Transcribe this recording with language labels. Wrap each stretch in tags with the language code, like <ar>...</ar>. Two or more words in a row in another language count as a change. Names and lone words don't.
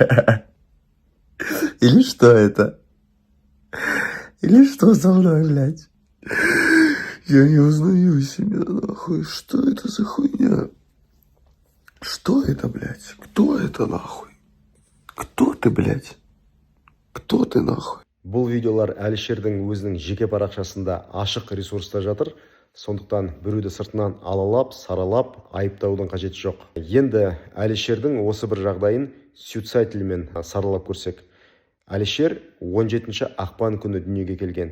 <ru>Или что это? Или что со мной, блядь? Я не узнаю себя, нахуй. Что это за хуйня? Что это, блядь? Кто это, нахуй? Кто ты, блядь? Кто ты, нахуй?</ru> <kk>Бұл видеолар Әлішердің өзінің жеке парақшасында ашық ресурста жатыр. Сондықтан біреуді сыртынан алалап, саралап, айыптаудың қажеті жоқ. Енді Әлішердің осы бір жағдайын сюцайтельмен саралап көрсек. Әлішер 17 ақпан күні дүниеге келген.</kk>